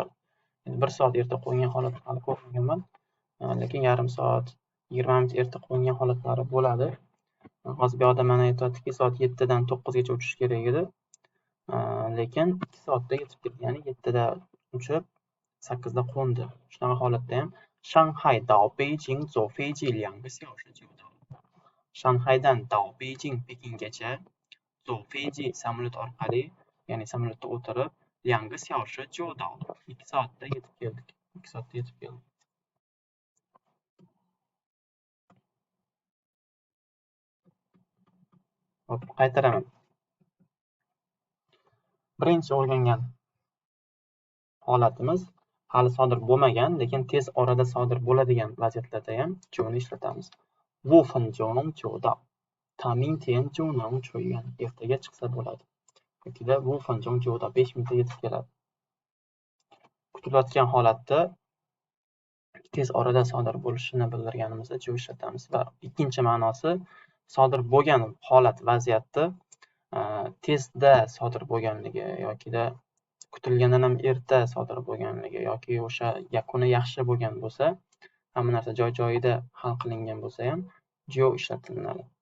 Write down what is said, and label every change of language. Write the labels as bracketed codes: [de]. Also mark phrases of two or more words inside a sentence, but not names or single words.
[uz] 1 soat erta qo'ngan holatni hali ko'rmaganman, lekin yarim soat, 20 minut erta qo'ngan holatlari bo'ladi. Hozir bu yerda mana aytyaptiki, soat 7 dan 9 gacha uchish kerak edi. Lekin 2 soatda yetib keldi. Ya'ni 7 da uchib 8 da qo'ndi. Shunaqa holatda ham Shanghai [zh] 到北京坐飞机2个小时就到了. [uz] Shanghaydan [zh] 到北京 [uz] Pekingacha [zh] 坐飞机 [uz] samolyot orqali, ya'ni samolyotda o'tirib [zh] 2 个小时就到了. [uz] 2 soatda yetib keldik. 2 soatda yetib keldik. Hop, qaytaraman. Birinchi o'rgangan holatimiz hali sodir bo'lmagan, lekin tez orada sodir bo'ladigan vaziyatlarda ham joni ishlatamiz. [zh] 5 分钟就到. 他明天就能出院. [uz] Ertaga chiqsa bo'ladi. Yokida [zh] 5 分钟就到. [uz] 5 minutda yetib keladi. Kutilayotgan holatda tez orada sodir bo'lishini bildirganimizda jo ishlatamiz. Va ikkinchi ma'nosi sodir bo'lgan holat, vaziyatda tezda sodir bo'lganligi yokida kutilgandan ham erta sodir bo'lganligi yoki o'sha yakuni yaxshi bo'lgan bo'lsa, hamma narsa joy-joyida hal qilingan bo'lsa ham jo ishlatiladi.